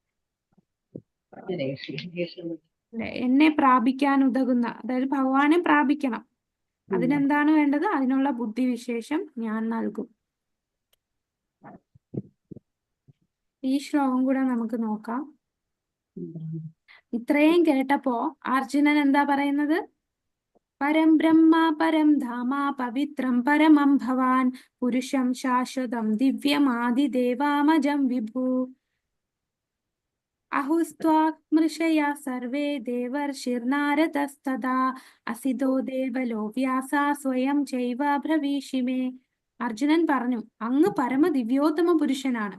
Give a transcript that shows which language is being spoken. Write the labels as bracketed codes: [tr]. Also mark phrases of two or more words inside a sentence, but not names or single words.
[ml] എന്നെ പ്രാപിക്കാൻ ഉതകുന്ന, അതായത് ഭഗവാനെ പ്രാപിക്കണം. അതിനെന്താണ് വേണ്ടത്? അതിനുള്ള ബുദ്ധിവിശേഷം ഞാൻ നൽകും. ഈ ശ്ലോകം കൂടെ നമുക്ക് നോക്കാം. ഇത്രയും കേട്ടപ്പോ അർജുനൻ എന്താ പറയുന്നത്? [sa] പരം ബ്രഹ്മ പരം ധാമ പവിത്രം പരമം ഭവാൻ പുരുഷം ശാശ്വതം ദിവ്യമാദിദേവാമജം വിഭു അഹുസ്ത്വാമൃഷയാ സർവേ ദേവർഷിർനാരദസ്തദാ അസിതോ ദേവലോ വ്യാസാ സ്വയം ചൈവ ബ്രവീഷിമേ. [ml] അർജുനൻ പറഞ്ഞു, അങ്ങ് പരമദിവ്യോത്തമ പുരുഷനാണ്.